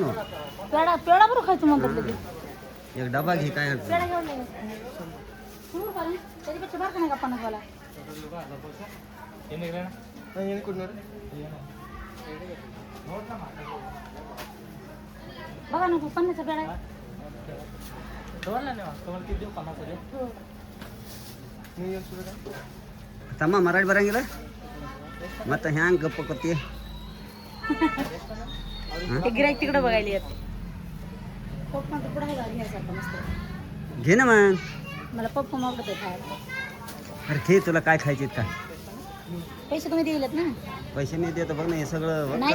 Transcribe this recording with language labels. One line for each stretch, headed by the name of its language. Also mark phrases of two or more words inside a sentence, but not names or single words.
Marathi: पेढा पेढा बरं खायचं म्हणतात लगेच. एक डबा घे काय अडचण पेढा घेऊन त्याच्यापेक्षा बरं का नाही का 50 वाला? बघा ना 50चा पेढा आहे.
Kannada: ತಮ್ಮ ಮರಾಠಿ ಬರಂಗಿಲ್ಲ ಮತ್ತೆ ಹ್ಯಾಂಗ ಗಪ್ಪ ಕೊತ್ತಿ
Marathi: ते गिराईक तिकडे बघायला येत. पॉपकॉर्न तर पुढे आहे बघा घ्यायसारखं मस्त. घे ना मग मला पॉपकॉर्न आवडत आहे खायला. अरे घे तुला काय खायचे काय पैसे तुम्ही दिलेत ना? पैसे नाही देत बघ ना हे सगळं बघ